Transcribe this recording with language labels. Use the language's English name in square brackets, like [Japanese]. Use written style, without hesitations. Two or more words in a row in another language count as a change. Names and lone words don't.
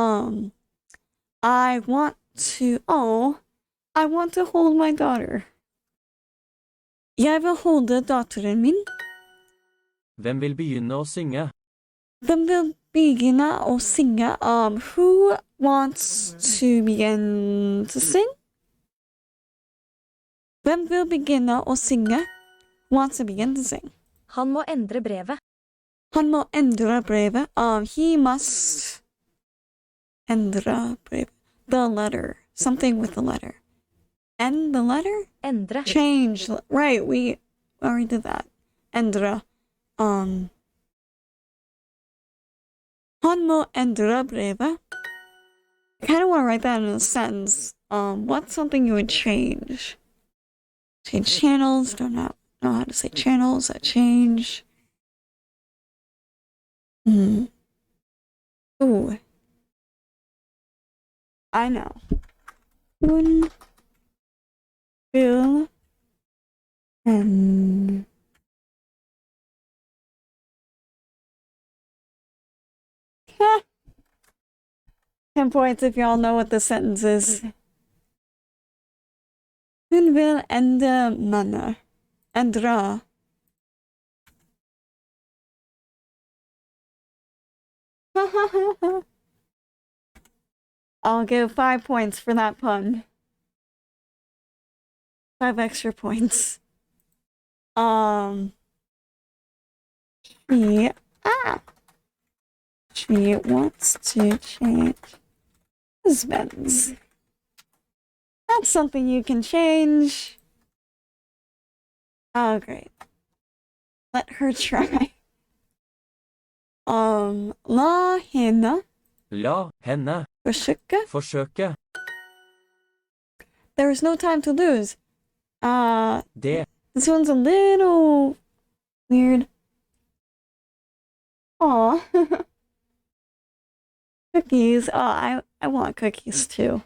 [English] I want to hold my daughter. [Norwegian] Jeg vil holde datteren min. Hvem vil begynne å synge? Hvem vil begynne å synge? [English] Who wants to begin to sing? [Norwegian] Hvem vil begynne å synge? [English] Who wants to begin to sing? [Norwegian] Han må endre brevet. Han må endre brevet. [English] He must [Norwegian] endre brevet. [English] The letter. Something with the letter. End the letter? Endre. Change. Right, we already did that. [Norwegian] Endre. Han må endre brevet. [English] I kind of want to write that in a sentence. What's something you would change? Change channels. Don't know how to say channels. Change. Ooh. I know. [Norwegian] Hun vil endre [English] 10 points if y'all know what the sentence is. [Norwegian] Hun vil endre manner. Endre. [English] I'll give 5 points for that pun. 5 extra points. She wants to change husbands. That's something you can change. Oh, great. Let her try. [Norwegian] La henne La henne forsøke. [English] There is no time to lose. Det. This one's a little weird. Aw. Cookies. Oh, I want cookies too.